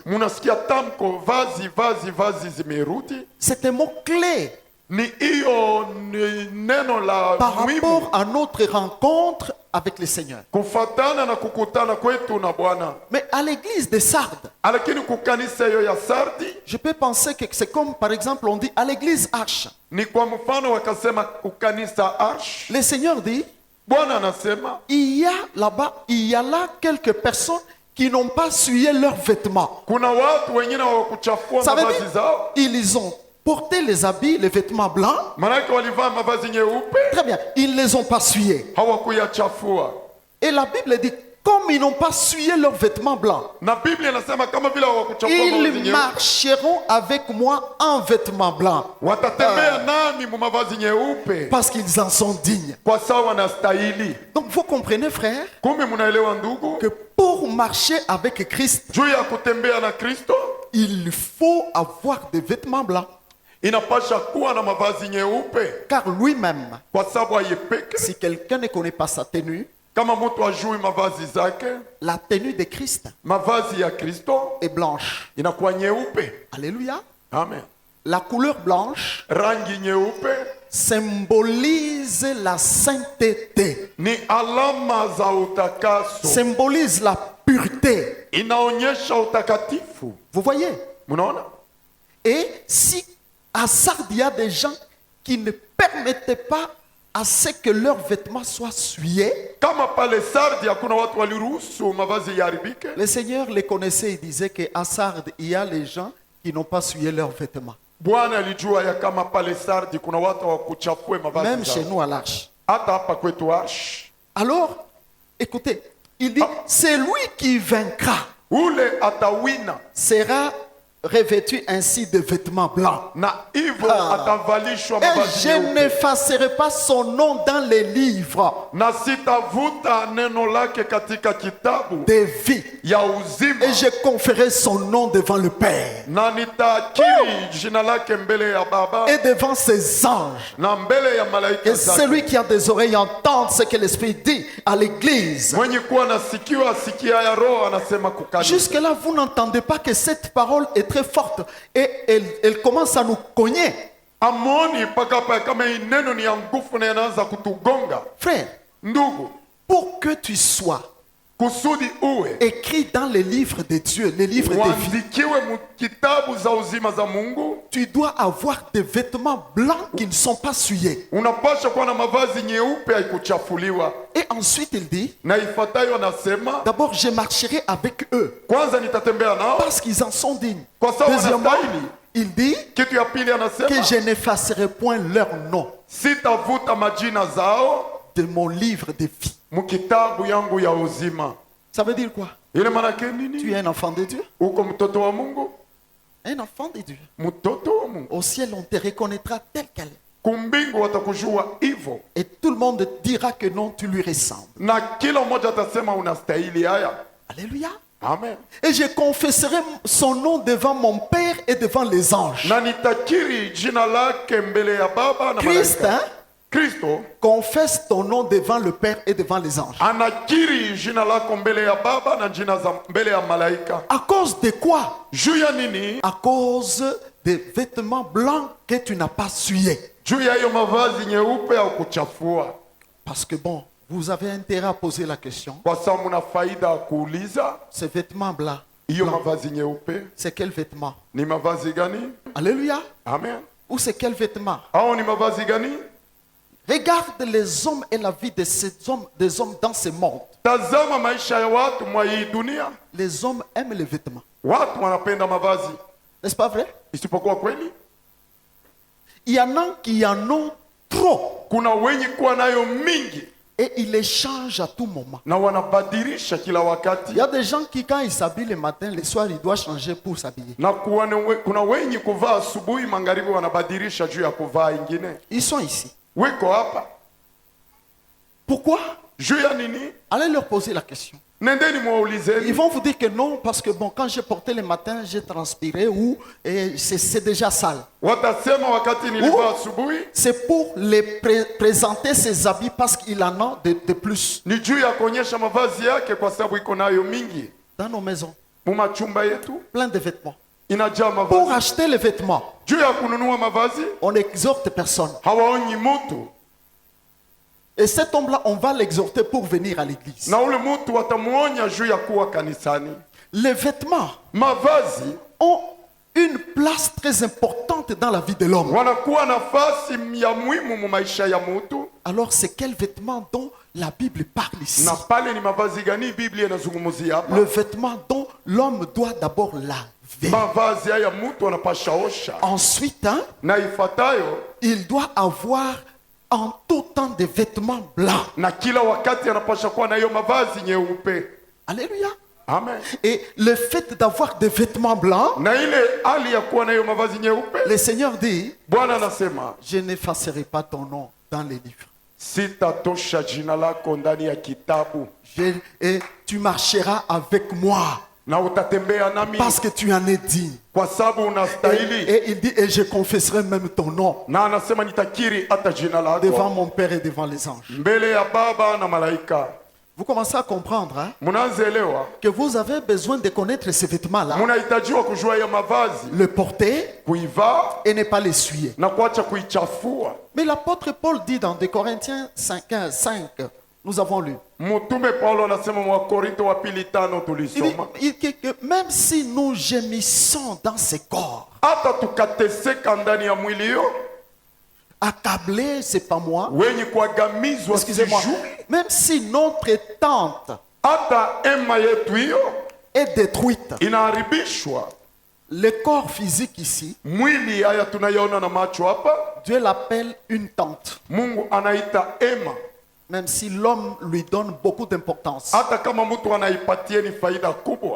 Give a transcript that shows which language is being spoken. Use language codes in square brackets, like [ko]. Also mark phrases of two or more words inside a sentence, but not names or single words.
[sw] Munasikia tamko vazi, vazi, vazi zimerudi. [fr] C'est un mot clé [sw] Ni hiyo ni neno la [fr] par [sw] muhimu [fr] rapport à notre rencontre avec le Seigneur. [sw] kufatana na kukutana kwetu na Bwana. [fr] Mais à l'église de Sardes, [sw] Lakini kukanisa hiyo ya Sardi [fr] je peux penser que c'est comme par exemple on dit à l'église Arche. [sw] ni kwa mfano wakasema kukanisa Arsh. [fr] Le Seigneur dit, [sw] Bwana anasema [fr] il y a là-bas, il y a là quelques personnes qui n'ont pas souillé leurs vêtements. [sw] kuna watu wengine hawakuchafua [fr] Ça veut [sw] mavazi [fr] dire, [sw] zao, [fr] ils ont porté les habits, les vêtements blancs. [sw] manake walivaa mavazi nyeupe, [fr] Très bien, ils ne les ont pas souillés. [sw] hawakuyachafua. [fr] Et la Bible dit, comme ils n'ont pas souillé leurs vêtements blancs, [sw] Na Biblia inasema kama vile hawakuchafua mavazi [fr] ils [sw] nyeupe, [fr] marcheront avec moi en vêtements blancs. [sw] watatembea nami mu mavazi nyeupe [fr] Parce qu'ils en sont dignes. [sw] kwa sawa wanastahili. [fr] Donc vous comprenez, frère, [sw] Kumbe munaelewa ndugu, [fr] que pour marcher avec Christ, [sw] juu ya kutembea na Kristo [fr] il faut avoir des vêtements blancs. [sw] inapasha kuwa na mavazi nyeupe, [fr] Car lui-même, [sw] kwa sababu ayepeke. [fr] si quelqu'un ne connaît pas sa tenue, [sw] Kama mtu ajui mavazi zake, [fr] la tenue de Christ [sw] mavazi ya Kristo [fr] est blanche. [sw] inakuwa nyeupe. [fr] Alléluia. [sw] Amen. [fr] La couleur blanche [sw] Rangi nyeupe [fr] symbolise la sainteté, [sw] ni alama za utakaso, [fr] symbolise la pureté. [sw] inaonyesha utakatifu. [fr] Vous voyez? [sw] Mnaona? [fr] Et si à Sardes, il y a des gens qui ne permettaient pas à ce que leurs vêtements soient souillés, [sw] Kama pale Sardi hakuna watu waliruhusu mavazi yaharibike, [fr] le Seigneur les connaissait. Il disait qu'à Sardes, il y a les gens qui n'ont pas souillé leurs vêtements. [sw] Bwana alijua ya kama pale Sardi kuna watu hawakuchafue [fr] Même [sw] mavazi [fr] chez [sw] zao. [fr] nous à l'Arche. [sw] Hata hapa kwetu Arsh, [fr] Alors, écoutez, il dit, c'est lui qui vaincra, [sw] ule atawina [fr] sera revêtu ainsi de vêtements blancs. [sw] na hivyo atavalishwa [fr] Et [sw] mavazi [fr] je [sw] nyeupe. [fr] n'effacerai pas son nom dans les livres [sw] Na sitavuta neno lake katika kitabu [fr] de vie. [sw] ya uzima, [fr] Et je confierai son nom devant le Père [sw] na nitakiri jina lake mbele ya Baba [fr] et devant ses anges. [sw] na mbele ya malaika [fr] Et [sw] zake. [fr] celui qui a des oreilles entende ce que l'Esprit dit à l'Église. [sw] Mwenye kuwa na sikio asikia ya Roho anasema kukanisa. [fr] Jusque-là, vous n'entendez pas que cette parole est est très forte et elle commence à nous cogner. [sw] amoni mpaka hapa kama hii neno ni ya nguvu na yanaanza kutugonga. [fr] Frère, [sw] Ndugu, [fr] pour que tu sois [sw] kusudi uwe [fr] écrit dans les livres de Dieu, les livres de vie, [sw] uandikiwe mu kitabu za uzima za Mungu, [fr] tu dois avoir des vêtements blancs qui ne sont pas souillés. [sw] unapaswa kuwa na mavazi nyeupe haikuchafuliwa. [fr] Et ensuite il dit, [sw] Na ifuatayo anasema, [fr] d'abord je marcherai avec eux [sw] kwanza nitatembea nao [fr] parce qu'ils en sont dignes. [sw] kwa sababu [fr] Deuxièmement, [sw] wanastahili. [fr] il dit [sw] Kitu ya pili [fr] que [sw] anasema, [fr] je n'effacerai point leur nom [sw] sitavuta majina zao [fr] de mon livre de vie. [sw] mukitabu yangu ya uzima. [fr] Ça veut dire quoi? [sw] Ile manake [fr] Tu [sw] nini? [fr] es un enfant de Dieu. [sw] Uko mtoto wa Mungu, [fr] Un enfant de Dieu. [sw] mtoto wa Mungu. [fr] Au ciel, on te reconnaîtra tel qu'elle est. [sw] Kumbingu watakujua hivyo, [fr] Et tout le monde dira que non, tu lui ressembles. [sw] na kila mmoja atasema unastahili haya. [fr] Alléluia. [sw] Amen. [fr] Et je confesserai son nom devant mon Père et devant les anges. [sw] Na nitakiri jina lake mbele ya Baba na [fr] Christ, [sw] malaika. [fr] hein, [sw] Kristo [fr] confesse ton nom devant le Père et devant les anges. [sw] anakiri jina lako mbele ya Baba na jina za mbele ya malaika. [fr] À cause de quoi? [sw] Juu ya nini? [fr] À cause des vêtements blancs que tu n'as pas souillés. [sw] Juu ya hiyo mavazi nyeupe au kuchafua. [fr] Parce que bon, vous avez intérêt à poser la question. [sw] Kwa sababu muna faida ya kuuliza, [fr] Ces vêtements blancs, [sw] hiyo mavazi nyeupe [fr] c'est quel vêtement? [sw] ni mavazi gani? [fr] Alléluia. [sw] Amen. [fr] Ou c'est quel vêtement? [sw] Hao ni mavazi gani? [fr] Regarde les hommes et la vie de ces hommes, des hommes dans ce monde. [sw] Tazama maisha ya watu mwa hii dunia. [fr] Les hommes aiment les vêtements. [sw] Watu wanapenda mavazi, [fr] N'est-ce pas vrai? [sw] isipokuwa kweli [fr] Il y en a qui en ont trop [sw] kuna wenye kuwa nayo mingi [fr] et ils les changent à tout moment. [sw] na wanabadilisha kila wakati, [fr] Il y a des gens qui, quand ils s'habillent le matin, le soir, ils doivent changer pour s'habiller. [sw] na kuna wenye kuvaa asubuhi, magharibi wanabadilisha juu ya kuvaa ingine. [fr] Ils sont ici. [sw] Weko hapa [fr] Pourquoi? [sw] juu ya nini? [fr] Allez leur poser la question. [sw] Nendeni [fr] Ils [sw] muwaulizeni. [fr] vont vous dire que non, parce que bon, quand j'ai porté le matin, j'ai transpiré ou et c'est déjà sale. [sw] Watasema wakati nilivaa asubuhi [fr] C'est pour les présenter ses habits parce qu'il en a de plus. [sw] ni juu ya kuonyesha mavazi yake, kwa sababu iko nayo mingi. [fr] Dans nos maisons, [sw] Mumachumba yetu [fr] plein de vêtements. [sw] inajaa [fr] Pour [sw] mavazi. [fr] acheter les vêtements, [sw] Juu ya kununua mavazi [fr] on n'exhorte personne. [sw] hawaonyi mutu, [fr] Et cet homme-là, on va l'exhorter pour venir à l'église. [sw] na ule mutu watamuonya juu ya kuwa kanisani. [fr] Les vêtements [sw] Mavazi [fr] ont une place très importante dans la vie de l'homme. [sw] wanakuwa nafasi ya muhimu mu maisha ya mutu. [fr] Alors, c'est quel vêtement dont la Bible parle ici? [sw] Na pale ni mavazi gani Biblia inazungumzia hapa? [fr] Le vêtement dont l'homme doit d'abord laver. [sw] Mavazi haya mutu anapasha osha, [fr] Ensuite, hein, [sw] na ifuatayo, [fr] il doit avoir en tout temps des vêtements blancs. [sw] na kila wakati anapasha kuwa na hiyo mavazi nyeupe. [fr] Alléluia. [sw] Amen. [fr] Et le fait d'avoir des vêtements blancs, [sw] Na ile hali ya kuwa na hiyo mavazi nyeupe, [fr] le Seigneur dit, [sw] Bwana anasema [fr] je n'effacerai pas ton nom dans les livres. [sw] sitatosha jina lako ndani ya kitabu, [fr] Et tu marcheras avec moi [sw] na utatembea nami [fr] parce que tu en es digne. [sw] kwa sababu unastahili. [fr] Et il dit, et je confesserai même ton nom [sw] Na anasema nitakiri hata jina [fr] devant [sw] lako [fr] mon Père et devant les anges. [sw] mbele ya Baba na malaika. [fr] Vous commencez à comprendre hein, [sw] Munaanza [fr] que vous avez besoin de connaître ces vêtements-là, [sw] munahitajiwa kujua ya mavazi, [fr] le porter [sw] kuivaa [fr] et ne pas l'essuyer. [sw] na kuacha kuichafua. [fr] Mais l'apôtre Paul dit dans 2 Corinthiens 5, nous avons lu, [sw] Mtume Paulo anasema mwa Korinto wa pili 5 [fr] il dit [sw] tulisoma, [fr] que même si nous gémissons dans ces corps, [sw] hata tukateseka ndani ya mwili hiyo, [fr] accablés, c'est pas moi, [sw] wenye kuagamizwa [fr] excusez-moi, [sw] sijui, [fr] même si notre tente [sw] hata ema yetu hiyo [fr] est détruite, [sw] inaharibishwa. [fr] le corps physique ici, [sw] Mwili haya tunayaona na macho hapa, [fr] Dieu l'appelle une tente, [sw] Mungu anaita ema, [fr] même si l'homme lui donne beaucoup d'importance. [sw] hata kama mtu anaipatie ni faida kubwa,